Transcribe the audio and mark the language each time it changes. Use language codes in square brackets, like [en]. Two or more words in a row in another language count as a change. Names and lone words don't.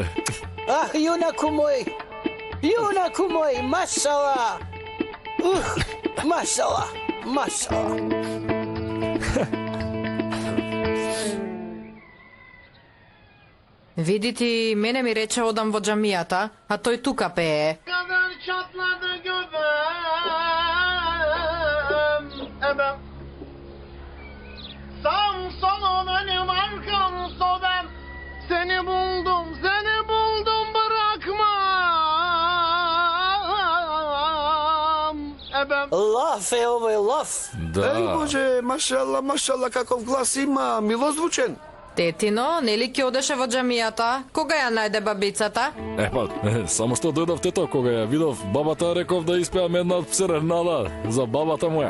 [mk] Јунаку мој, машала. Машала. Види ти, мене ми рече одам во џамијата, а тој тука пее. [tr] Sağım solum önüm arkam sobem. Seni buldum bırakmam. [mk] Лав е овој лав. Еј, Боже, машала, каков глас има, милозвучен. Тетино, нели ќе одеше во џамијата? Кога ја најде бабицата? Само што дојдов тето, кога ја видов бабата, реков да испеам една серенада за бабата моја.